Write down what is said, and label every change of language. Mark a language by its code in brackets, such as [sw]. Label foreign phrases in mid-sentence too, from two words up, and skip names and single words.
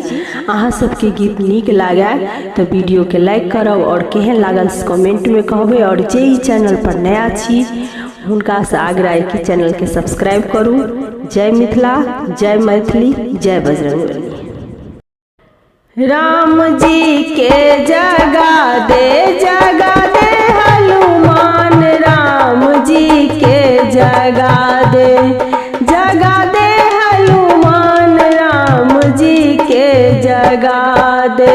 [mai] अहाँ सबके गीत नीक लागे तो वीडियो के लाइक करब और केहन लागल कमेंट में कहबे। और जे ई चैनल पर नया छी हुनका से आग्रह है कि चैनल के सब्सक्राइब करू। जय मिथिला, जय मैथिली, जय बजरंगबली। राम जी के जगा दे हनुमान, राम जी के जगा दे हनुमान, राम जी के जगा दे।